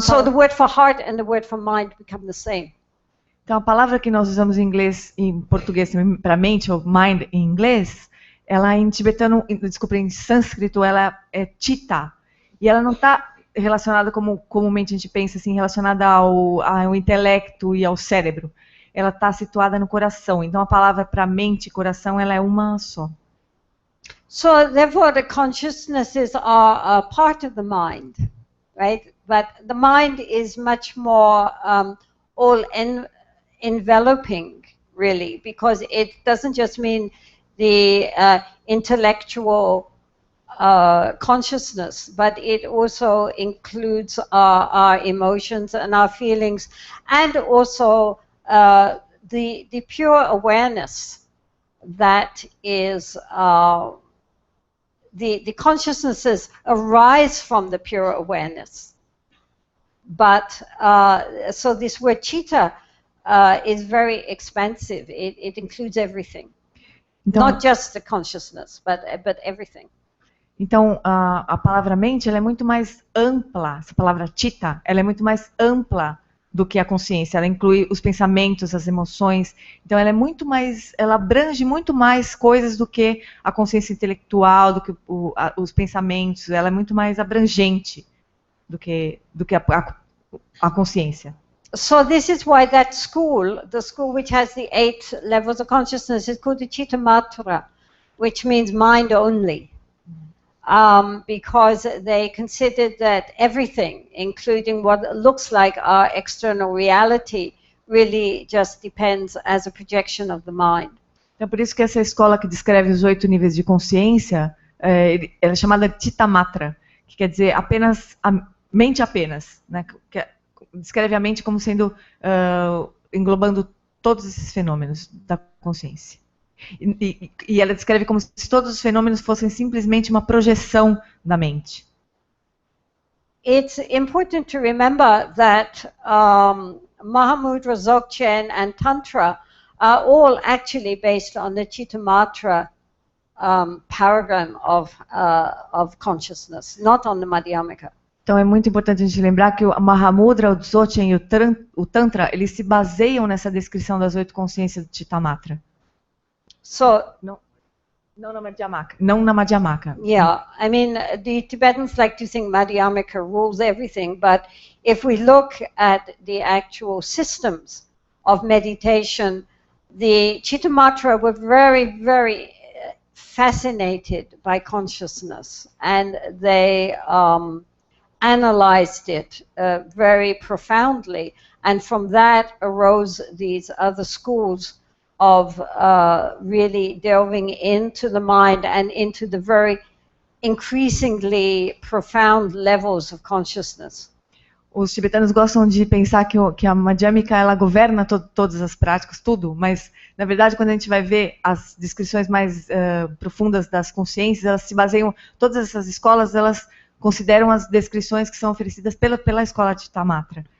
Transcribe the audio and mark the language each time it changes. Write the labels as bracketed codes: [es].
[en] so the word for heart and the word for mind become the same. [pt] Então a palavra que nós usamos em inglês, em português para mente, ou mind em inglês, ela em tibetano, desculpa, em sânscrito, ela é chitta. E ela não está relacionada como comumente a gente pensa, assim, relacionada ao intelecto e ao cérebro. Ela está situada no coração. Então a palavra para mente e coração, ela é uma só. [en] So therefore the consciousnesses are a part of the mind, right? But the mind is much more all-enveloping, really, because it doesn't just mean the intellectual consciousness, but it also includes our emotions and our feelings, and also the pure awareness that is the consciousnesses arise from the pure awareness. But so this word chitta is very expansive. It includes everything, [pt] então, [en] not just the consciousness, but everything. [pt] Então a palavra mente, ela é muito mais ampla. Essa palavra chitta, ela é muito mais ampla do que a consciência. Ela inclui os pensamentos, as emoções. Então ela é muito mais, ela abrange muito mais coisas do que a consciência intelectual, do que os pensamentos. Ela é muito mais abrangente do que a consciência. [en] So this is why that school, the school which has the 8 levels of consciousness, is called the Chitta Matra, which means mind only. Because they considered that everything, including what looks like our external reality, really just depends as a projection of the mind. [pt] Então, por isso que essa escola que descreve os 8 níveis de consciência, ela é chamada Chitta Matra, que quer dizer apenas a mente apenas, né? Que descreve a mente como sendo englobando todos esses fenômenos da consciência. E ela descreve como se todos os fenômenos fossem simplesmente uma projeção da mente. [en] It's important to remember that Mahamudra, Dzogchen and Tantra are all actually based on the Chitta Matra paradigm of consciousness, not on the Madhyamaka. [pt] Então é muito importante a gente lembrar que o Mahamudra, o Dzogchen e o Tantra, eles se baseiam nessa descrição das 8 consciências do Chitta Matra. [en] So [pt] Não na Madhyamaka. Não na Madhyamaka. [en] Yeah, I mean, the Tibetans like to think Madhyamaka rules everything, but if we look at the actual systems of meditation, the Chittamatra were very, very fascinated by consciousness, and they analyzed it very profoundly, and from that arose these other schools of really delving into the mind and into the very increasingly profound levels of consciousness. [pt] Os tibetanos gostam de pensar que a Madhyamika ela governa todas as práticas, tudo, mas na verdade quando a gente vai ver as descrições mais profundas das consciências, elas se baseiam, todas essas escolas elas consideram as descrições que são oferecidas pela escola de Chittamatra.